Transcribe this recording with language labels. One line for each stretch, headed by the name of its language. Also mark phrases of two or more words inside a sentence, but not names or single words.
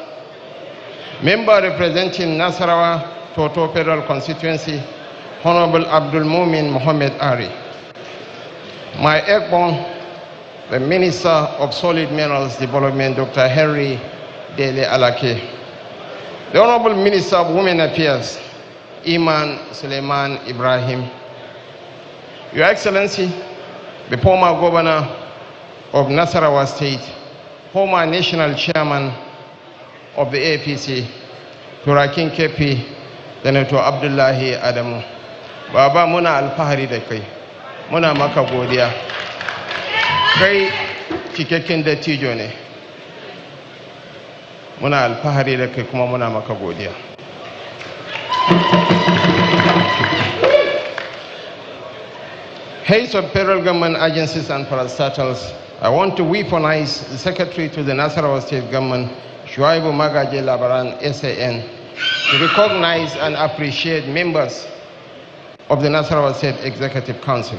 English: Member representing Nasarawa Toto Federal Constituency, Honorable Abdul Mumin Mohammed Ari. My airborne, the Minister of Solid Minerals Development, Dr. Henry Dele Alake. The Honorable Minister of Women Affairs, Iman Suleiman Ibrahim. Your Excellency, the former Governor of Nasarawa State, former National Chairman of the APC, Turakin Kepi, Senator Abdullahi Adamu.
Hausa: Baba muna alfahari da kai, muna maka godiya. Kai cikakken dattijo ne. Muna alfahari da kai kuma muna maka godiya.
English: Heads of federal government agencies and parastatals, I want to weaponize the Secretary to the Nasarawa State Government, Shuaibu Magaje Labaran, SAN, to recognize and appreciate members of the Nasarawa State Executive Council.